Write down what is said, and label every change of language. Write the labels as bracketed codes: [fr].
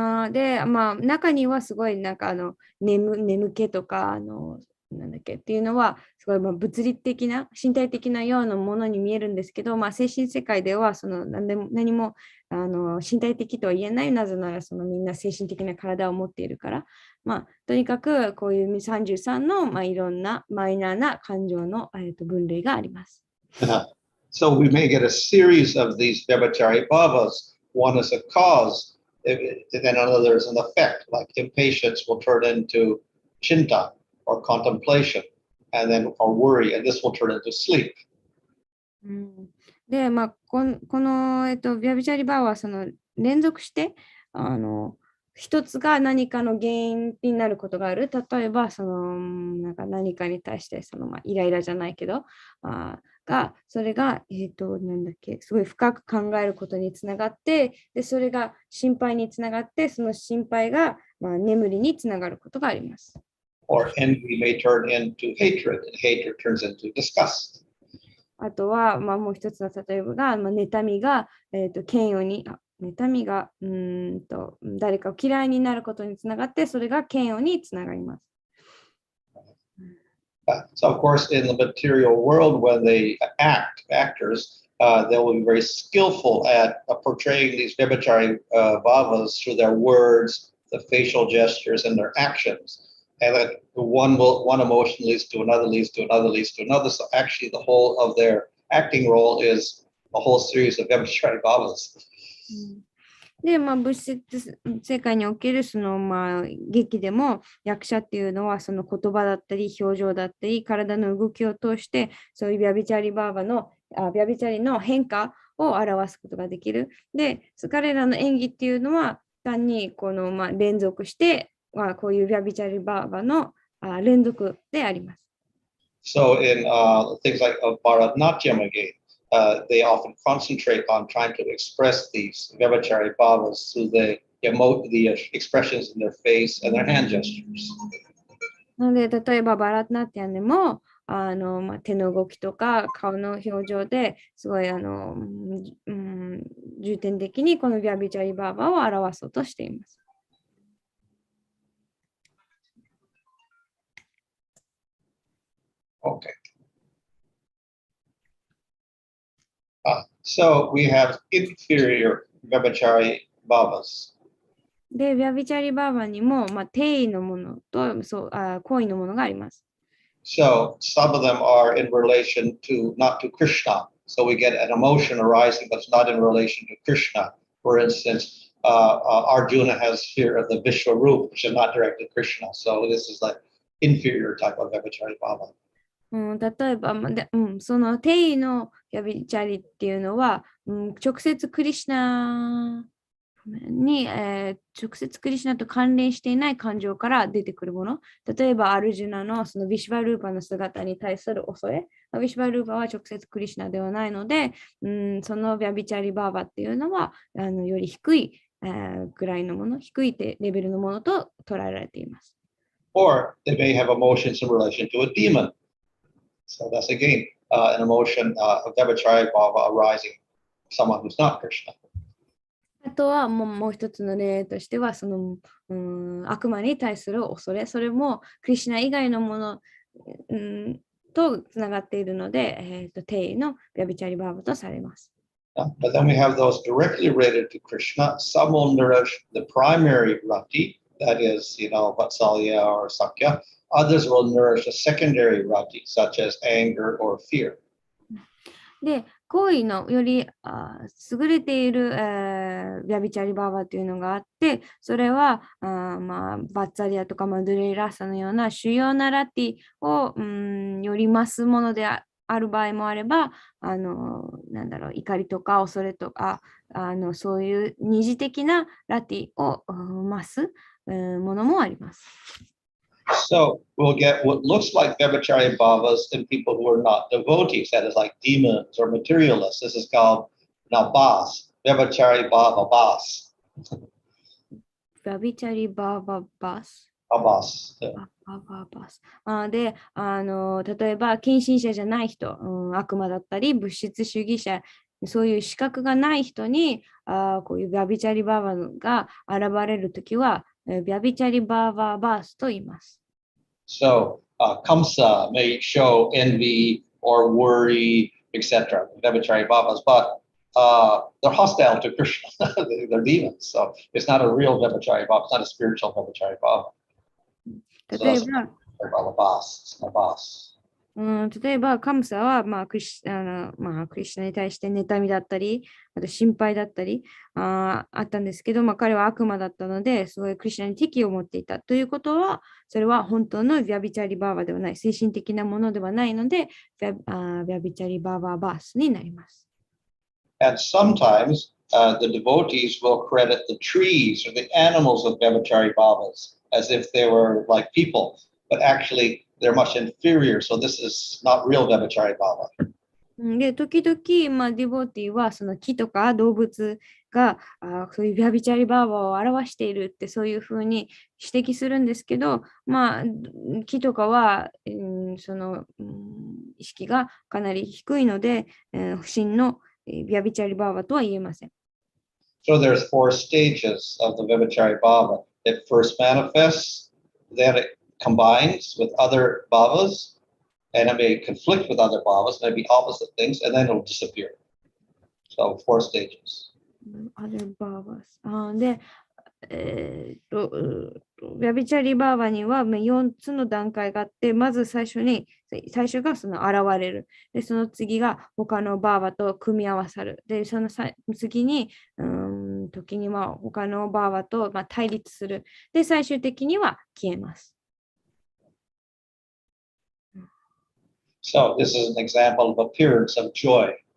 [ja] で、中にはすごいなんか眠気とかなんだっけっていうのはすごい物理的な身体的なようなものに見えるんですけど、精神世界では何も身体的とは言えない。なぜならみんな精神的な体を持っているから、とにかくこういう33の、いろんなマイナーな感情の、分類があります。 [en] So we may get a series of these Vyabhachari bhavas. One is a cause, and another is an effect. Like impatience will turn into chinta or contemplation, and then or worry, and this will turn into sleep. [ja] で、このヴィアビチャリバーは連続して一つが何かの原因になることがある。例えばなんか何かに対してイライラじゃないけどそれがなんだっけすごい深く考えることにつながってでそれが心配につながってその心配が眠りにつながることがあります。 [en] Or envy may turn into hatred, and hatred turns into disgust. [ja] あとは、もう一つの例えばが、妬みが、嫌悪に、妬みが誰かを嫌いになることにつながって、それが嫌悪につながります。 [en] So, of course, in the material world, when they actors, they will be very skillful at portraying these Vyabhachari bhavas through their words, the facial gestures, and their actions. And that one emotion leads to another, leads to another, leads to another. So actually the whole of their acting role is a whole series of Vyabhachari bhavas. [ja] で、物質世界における劇でも役者っていうのはその言葉だったり表情だったり体の動きを通してそういうビャビチャリの変化を表すことができる。で、彼らの演技っていうのは単に連続してこういうビャビチャリバーバの連続であります。 [en] So in things like Bharatanatyam again, they often concentrate on trying to express these Vyabhachari bhavas through the expressions in their face and their hand gestures. [ja] なので、例えばバラトナティアンでも手の動きとか顔の表情ですごい重点的にこのビャビチャリバーバーを表そうとしています。 [en] Okay. So we have inferior Vyabhachari Bhavas. [ja] で、ビャビチャリバーバーにも、定位のものと行為のものがあります。 [en] So some of them are in relation to not to Krishna. So we get an emotion arising that's not in relation to Krishna. For instance, Arjuna has fear of the Vishwarup, which is not directed to Krishna. So this is like inferior type of Vyabhachari Bhava. [ja] 例えば、その定位のビャビチャリっていうのは、直接クリシナに、直接クリシナと関連していない感情から出てくるもの。例えば、アルジュナのそのビシュバルーパの姿に対する恐れ。ビシュバルーパは直接クリシナではないので、そのビャビチャリバーバっていうのは、より低い、ぐらいのもの、低いレベルのものと捉えられています。 [en] Or they may have emotions in relation to a demon. So that's again an emotion of Vyabhachari Bhava arising someone who's not Krishna. [ja] あとはもう一つの例としては、その悪魔に対する恐れ、それもクリシナ以外のもの、とつながっているので、定位のビャビチャリバーバとされます。 [en] But then we have those directly related to Krishna. Some will nourish the primary rati, that is, Vatsalya or Sakya. Others will nourish the secondary rati, such as anger or fear. [ja] で、行為のより優れている、ビャビチャリバーバというのがあって、それはバッツァリアとかマドゥレイラッサのような主要なラティをより増すものである場合もあれば、怒りとか恐れとか、そういう二次的なラティを増すものもあります。 [en] So we'll get what looks like Vyabhachari Bhavas in people who are not devotees, that is like demons or materialists. This is called now Bas, Vyabhachari Bhava Bas. [ja] ビャビチャリバーババス。 [en] Bas. [ja] で、例えば、近親者じゃない人、悪魔だったり、物質主義者、そういう資格がない人に、こういうビャビチャリバーバが現れるときは、ビャビチャリバーババースと言います。 [en] So Kamsa may show envy or worry, etc. Vyabhachari Bhavas, but they're hostile to Krishna. They're demons. So it's not a real Vyabhachari Bhava. It's not a spiritual Vyabhachari Bhava. [ja] 例えば、例えば、カムサは、クリシナに対して妬みだったり、あと心配だったりあったんですけど、彼は悪魔だったので、すごいクリシナに敵を持っていたということは、それは本当のビャビチャリバーバではない、精神的なものではないので、ビャビチャリバーババースになります。 [en] And sometimes the devotees will credit the trees or the animals of Vyabhachari Bhavas as if they were like people, but actually they're much inferior. So this is not real Vyabhachari Bhava. [ja] で、時々、ディボティはその木とか動物がそういうビャビチャリバーバを表しているってそういうふうに指摘するんですけど、木とかは、その、意識がかなり低いので、不審のビャビチャリバーバとは言えません。 [en] So there's 4 stages of the Vyabhachari Bhava. It first manifests, then it combines with other bhavas, and it may conflict with other bhavas, maybe opposite things, and then it'll disappear. So 4 stages. Other bhavas. [ja] で、ビャビチャリバーバには4つの段階があって、まず最初がその現れる。で、その次が他のバーバと組み合わさる。で、その次に、時には他のバーバと対立する。で、最終的には消えます。 [en] So this is an example of appearance of joy.